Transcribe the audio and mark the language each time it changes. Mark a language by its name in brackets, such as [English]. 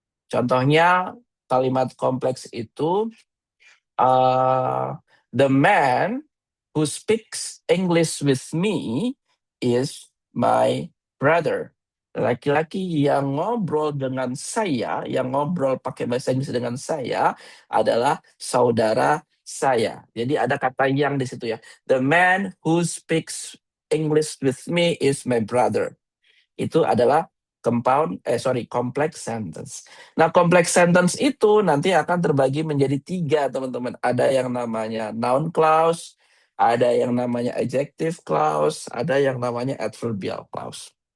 [Indonesian] Contohnya kalimat kompleks itu [English] the man who speaks English with me is my brother. [Indonesian] Laki-laki yang ngobrol dengan saya, yang ngobrol pakai bahasa Inggris dengan saya adalah saudara saya. Jadi ada kata yang di situ ya. [English] The man who speaks English with me is my brother. [Indonesian] Itu adalah complex sentence. Nah, complex sentence itu nanti akan terbagi menjadi tiga, teman-teman. Ada yang namanya noun clause, ada yang namanya adjective clause, ada yang namanya adverbial clause.